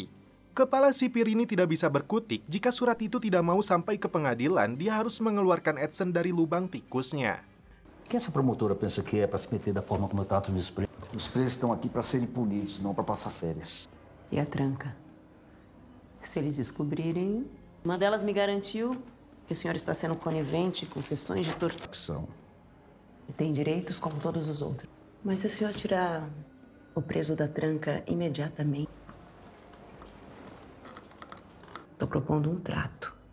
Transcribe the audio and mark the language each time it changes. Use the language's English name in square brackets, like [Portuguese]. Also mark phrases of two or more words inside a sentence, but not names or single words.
[Indonesian] Kepala sipir ini tidak bisa berkutik jika surat itu tidak mau sampai ke pengadilan, dia harus mengeluarkan Edson dari lubang tikusnya. [Portuguese] O que essa promotora pensa que é para se meter da forma como eu trato meus presos? Os presos estão aqui para serem punidos, não para passar férias. E a tranca? Se eles descobrirem... Uma delas me garantiu que o senhor está sendo conivente com sessões de tortura. E tem direitos como todos os outros. Mas se o senhor tirar o preso da tranca imediatamente... Estou propondo um trato.